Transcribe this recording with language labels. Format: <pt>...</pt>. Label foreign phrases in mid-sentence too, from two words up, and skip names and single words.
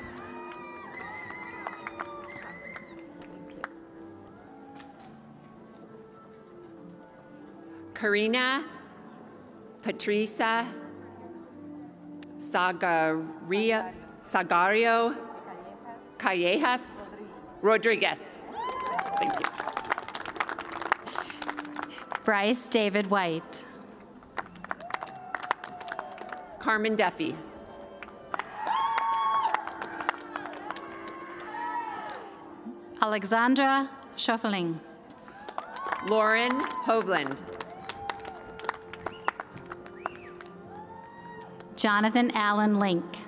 <en>Karina Patricia Sagario Callejas Rodriguez. Thank you. Bryce David White. Carmen Duffy. Alexandra Schoffeling. Lauren Hovland. Jonathan Allen Link.</en>